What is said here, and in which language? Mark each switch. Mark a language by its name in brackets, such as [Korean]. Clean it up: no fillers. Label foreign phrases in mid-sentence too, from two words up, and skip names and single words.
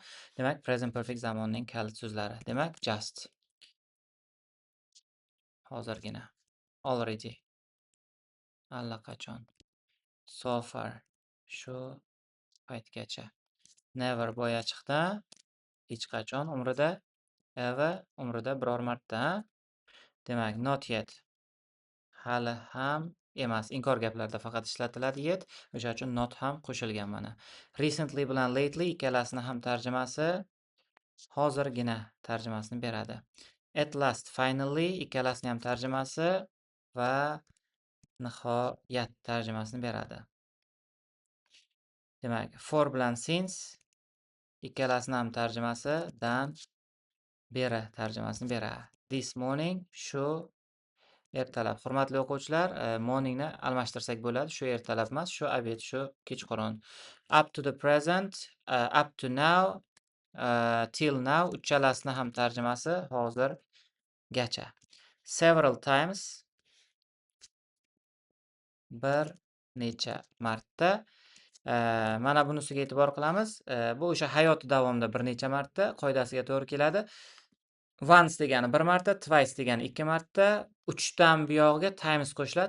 [Uzbek] Demak, [English] present perfect [Uzbek] zamonining kalit so'zlari. Demak, just hozirgina, already allaqachon, [English] so far [Uzbek] shu paytgacha, never boyachiqda, hech qachon umrida, ever umrida biror marta. Demak, [English] not yet [Uzbek] hali ham emas, inkor gaplarda faqat ishlatiladi yet, o'sha uchun not ham qo'shilgan mana. Recently bilan lately ikkalasini ham tarjimasi hozirgina tarjimasini beradi. [English] At last, finally [Uzbek] ikkalasini ham tarjimasi va nihoyat tarjimasini beradi. Demak, for bilan since ikkalasini ham tarjimasi dan beri tarjimasini beradi. [English] This morning [Uzbek] shu ertalab. Hurmatli o'quvchilar, morningni almashtirsak bo'ladi. Shu ertalab emas, shu obed, shu kechqurun. [English] Up to the present, up to now, till now [Uzbek] uchalasini ham tarjimasi hozirgacha. [English] Several times [Uzbek] bir necha marta. Mana bunisiga e'tibor qilamiz. Bu o'sha hayoti davomida bir necha marta qoidasiga to'g'ri keladi. Once degani bir marta, twice degani 2 marta, 3 dan buyog'iga times qo'shiladi.